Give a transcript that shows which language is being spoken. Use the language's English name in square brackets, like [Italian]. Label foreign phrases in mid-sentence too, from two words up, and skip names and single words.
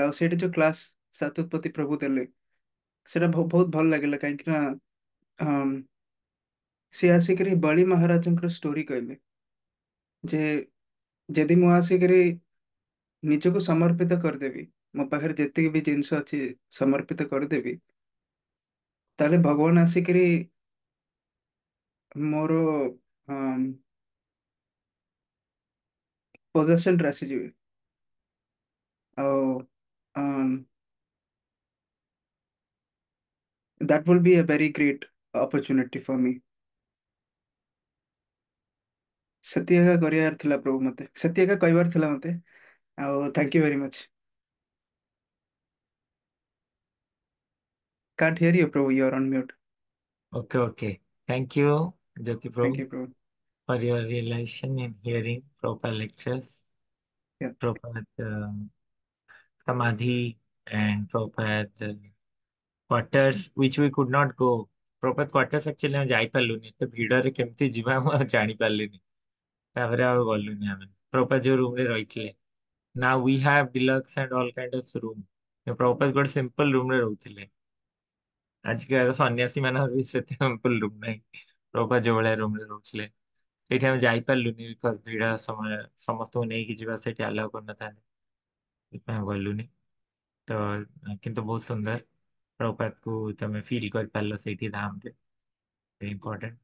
[Odia] ଆଉ ସେଇଠି ଯୋଉ କ୍ଲାସ ସାତୁପତି ପ୍ରଭୁ ଦେଲେ ସେଟା ବହୁତ ଭଲ ଲାଗିଲା କାହିଁକି ନା ସେ ଆସିକିରି ବଳି ମହାରାଜଙ୍କର ଷ୍ଟୋରି କହିଲେ ଯେ ଯଦି ମୁଁ ଆସିକିରି ନିଜକୁ ସମର୍ପିତ କରିଦେବି, ମୋ ପାଖରେ ଯେତିକି ବି ଜିନିଷ ଅଛି ସମର୍ପିତ କରିଦେବି, ତାହେଲେ ଭଗବାନ ଆସିକିରି ମୋର ପୋଜେସନରେ ଆସିଯିବେ। [English] ଆଉ that will be a very great opportunity for me. [Odia] ସେତିକି ଏକା କରିବାର ଥିଲା ପ୍ରଭୁ ମତେ, ସେତିକି ଏକା କହିବାର ଥିଲା ମତେ। [English] ଆଉ thank you very much. Can't hear you, Prabhu. You're on mute. Okay, okay. Thank you, Jyoti Thank Prabhu, you, Prabhu. for your realization in hearing proper lectures, Yeah. proper samadhi, and proper quarters which we could not go. Proper quarters actually [Odia] ଆମେ ଯାଇପାରିଲୁନି, ଏତେ ଭିଡରେ କେମିତି ଯିବା ମୁଁ ଆଉ ଜାଣିପାରିଲିନି। ତାପରେ ଆଉ ଗଲୁନି ଆମେ ପ୍ରପାତ ଯୋଉ ରୁମ ରେ ରହିଥିଲେ। [English] Now we have deluxe and all kind of room. [Odia] ପ୍ରପାତ ଗୋଟେ ସିମ୍ପଲ ରୁମ ରେ ରହୁଥିଲେ। ଆଜିକା ସନ୍ୟାସୀ ମାନଙ୍କର ବି ସେତେ ସିମ୍ପଲ ରୁମ ନାହିଁ। ପ୍ରପାତ ଯୋଉ ଭଳିଆ ରୁମ ରେ ରହୁଥିଲେ ସେଇଠି ଆମେ ଯାଇପାରିଲୁନି ବିକଜ ଭିଡ ସମୟ ସମସ୍ତଙ୍କୁ ନେଇକି ଯିବା ସେଇଠି ଆଲାଉ କରିନଥାନ୍ତି, ସେଥିପାଇଁ ଗଲୁନି। ତ କିନ୍ତୁ ବହୁତ ସୁନ୍ଦର ପ୍ରପାତକୁ ତମେ ଫିଲ୍ କରିପାରିଲ ସେଇଠି ଧାମରେ, ଇମ୍ପୋର୍ଟାଣ୍ଟ।